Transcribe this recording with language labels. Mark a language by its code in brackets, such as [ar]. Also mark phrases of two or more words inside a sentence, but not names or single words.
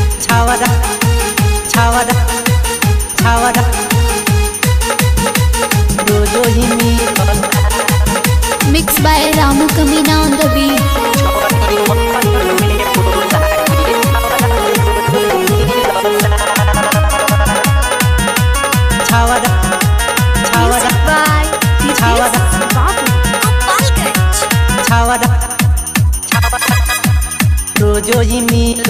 [mai] छावरा छावरा छावरा रोजो ही मिलता। [en] Mixed by Ramu Kamina on the beat. [mai] छावरा छावरा छावरा छावरा रोजो ही मिलता।